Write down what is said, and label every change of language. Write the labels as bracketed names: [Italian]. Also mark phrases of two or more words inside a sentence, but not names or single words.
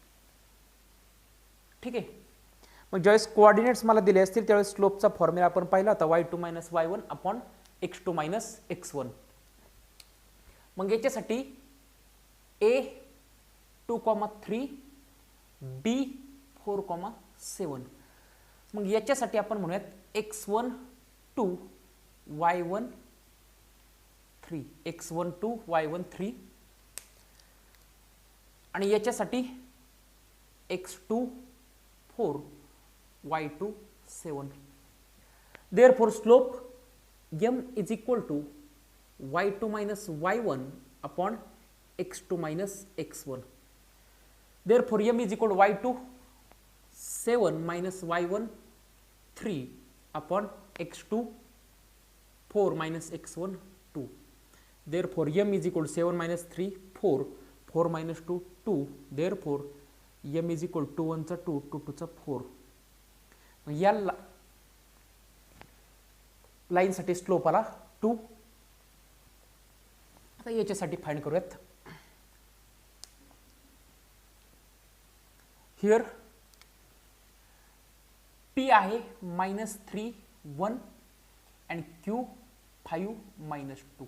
[Marathi] ठीक आहे, मग ज्यावेळेस कोऑर्डिनेट्स मला दिले असतील त्यावेळेस स्लोपचा फॉर्म्युला आपण पाहिला होता, [English] y2 - y1 अपॉन x2 - x1. [Marathi] मग याच्यासाठी A2,3 B4,7. मग याच्यासाठी आपण म्हणूयात x1 2 y1 3, x1 2 y1 3, आणि याच्यासाठी x2 4 y2 7. [English] Therefore slope m is equal to y2 - y1 upon x2 - x1. Therefore m is equal to y2 7 - y1 3 upon x2 4 - x1 2. Therefore m is equal to 7 - 3 4, 4 - 2 2. Therefore m is equal to 2 1 2, 2 2 4. [Marathi] या लाईन साठी स्लोप आला 2. आता याच्यासाठी फाइंड करूयात. हिअर P आहे -3 1 and Q 5 -2.